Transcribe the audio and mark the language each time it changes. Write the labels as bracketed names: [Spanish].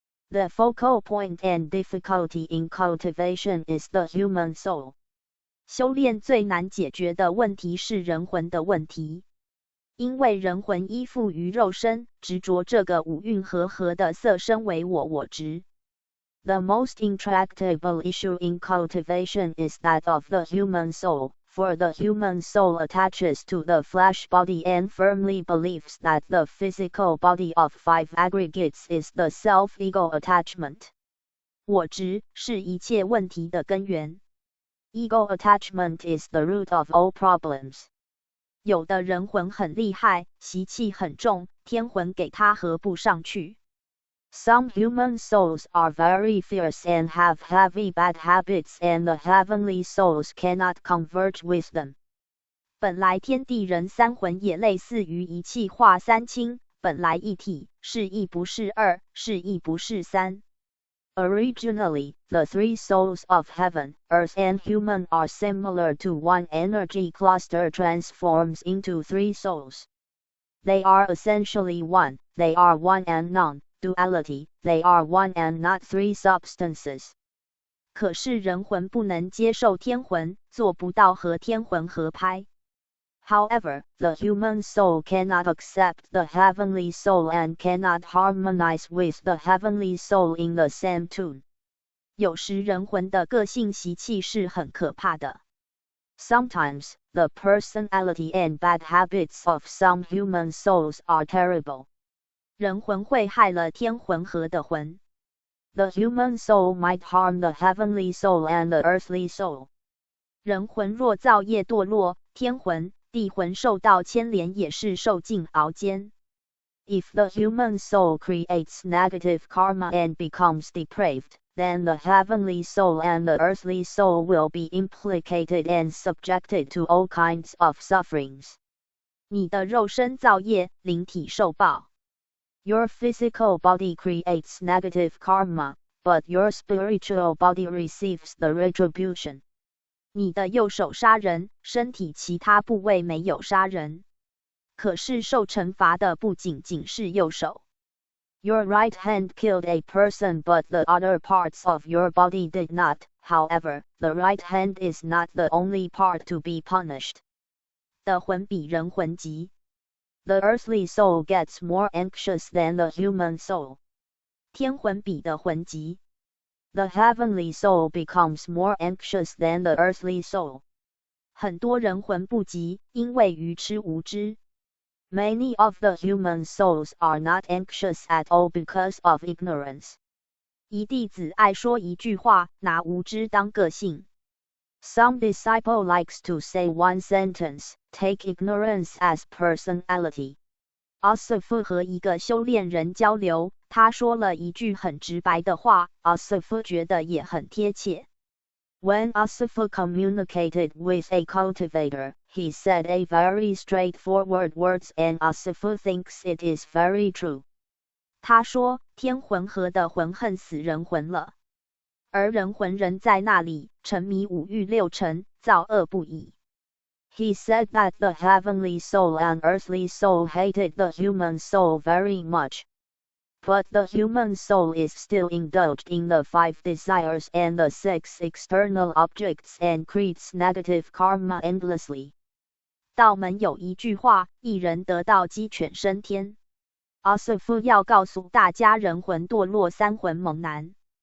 [English] The focal point and difficulty in cultivation is the human soul. [Chinese] 修炼最难解决的问题是人魂的问题。因为人魂依附于肉身，执着这个五蕴和合的色身为我执。 [English] The most intractable issue in cultivation is that of the human soul, for the human soul attaches to the flesh body and firmly believes that the physical body of five aggregates is the self-ego attachment. [Chinese] 我执是一切问题的根源。 [English] Ego attachment is the root of all problems. [Chinese] 有的人魂很厉害，习气很重，天魂给他合不上去。 [English] Some human souls are very fierce and have heavy bad habits, and the heavenly souls cannot converge with them. [Chinese] 本来天地人三魂也类似于一气化三清，本来一体，是一不是二，是一不是三。 [English] Originally, the three souls of heaven, earth and human are similar to one energy cluster transforms into three souls. They are essentially one, they are one and non-duality, they are one and not three substances. [Chinese] 可是人魂不能接受天魂，做不到和天魂合拍。 [English] However, the human soul cannot accept the heavenly soul and cannot harmonize with the heavenly soul in the same tune. [Chinese] 有时人魂的个性习气是很可怕的。 [English] Sometimes, the personality and bad habits of some human souls are terrible. [Chinese] 人魂会害了天魂和的魂。 [English] The human soul might harm the heavenly soul and the earthly soul. [Chinese] 人魂若造业堕落，天魂、地魂受到牵连也是受尽熬煎。 [English] If the human soul creates negative karma and becomes depraved, then the heavenly soul and the earthly soul will be implicated and subjected to all kinds of sufferings. [Chinese] 你的肉身造业，灵体受报。 [English] Your physical body creates negative karma, but your spiritual body receives the retribution. [Chinese] 你的右手杀人，身体其他部位没有杀人，可是受惩罚的不仅仅是右手。 [English] Your right hand killed a person, but the other parts of your body did not. However, the right hand is not the only part to be punished. [Chinese] 的魂比人魂急。 [English] The earthly soul gets more anxious than the human soul. [Chinese] 天魂比的魂急。 [English] The heavenly soul becomes more anxious than the earthly soul. [Chinese] 很多人魂不急，因为愚痴无知。 [English] Many of the human souls are not anxious at all because of ignorance. [Chinese] 一弟子爱说一句话，拿无知当个性。 [English] Some disciple likes to say one sentence, take ignorance as personality. [Chinese] 阿瑟夫和一个修炼人交流，他说了一句很直白的话，阿瑟夫觉得也很贴切。 [English] When Asifa communicated with a cultivator, he said a very straightforward words and Asifa thinks it is very true. [Chinese] 他说，天魂和的魂恨死人魂了，而人魂仍在那里，沉迷五欲六尘，造恶不已。 [English] He said that the heavenly soul and earthly soul hated the human soul very much. But the human soul is still indulged in the five desires and the six external objects and creates negative karma endlessly. [Chinese] 道门有一句话，一人得道鸡犬升天。阿瑟夫要告诉大家，人魂堕落，三魂蒙难。